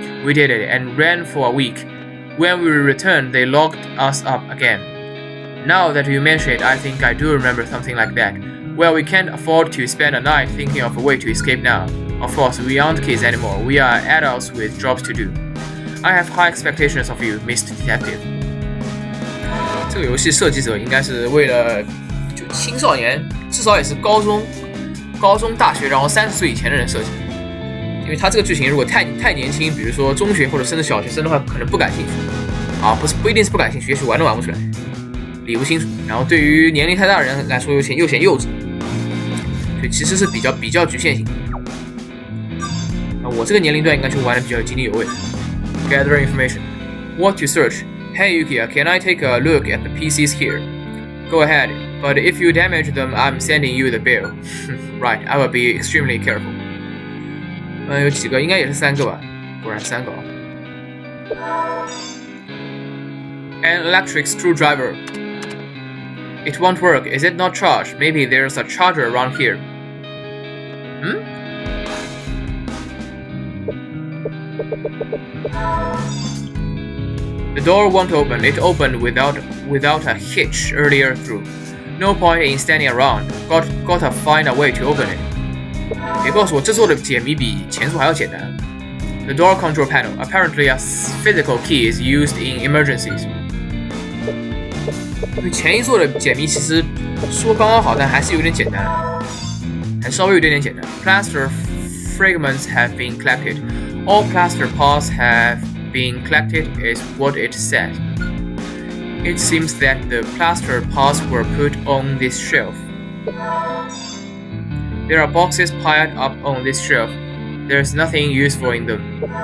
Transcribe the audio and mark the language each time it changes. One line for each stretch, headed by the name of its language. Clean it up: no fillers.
English: We did it and ran for a week. When we returned, they locked us up again. Now that you mention it, I think I do remember something like that. Well, we can't afford to spend a night thinking of a way to escape now. Of course, we aren't kids anymore. We are adults with jobs to do. I have high expectations of you, Mr. Detective.
Chinese: 这个游戏设计者应该是为了就青少年，至少也是高中、大学，然后30岁以前的人设计。因为他这个剧情如果太年轻，比如说中学或者甚至小学生的话，可能不感兴趣。啊，不一定是不感兴趣，也许玩都玩不出来，理不清楚。然后对于年龄太大的人来说，又显幼稚，所以其实是比较局限性。我这个年龄段应该就玩的比较津津有味。
English: Gather information. What to search? Hey Yukiya, can I take a look at the PCs here? Go ahead, but if you damage them, I'm sending you the bill. Right, I will be extremely careful.
Chinese: 有几个，应该也是3个吧？果然3个啊。
English: An electric screwdriver. It won't work. Is it not charged? Maybe there's a charger around here. The door won't open. It opened without a hitch earlier through. No point in standing around. Gotta find a way to open it.
Chinese: 别告诉我这座的解谜比前作还要简单。
English: The door control panel. Apparently, a physical key is used in emergencies.
Chinese: 前一座的解谜其实说刚刚好，但还是有点简单，还稍微有点简单。
English: Plaster fragments have been collected. All plaster parts have been collected is what it said. It seems that the plaster parts were put on this shelf. There are boxes piled up on this shelf. There's nothing useful in them.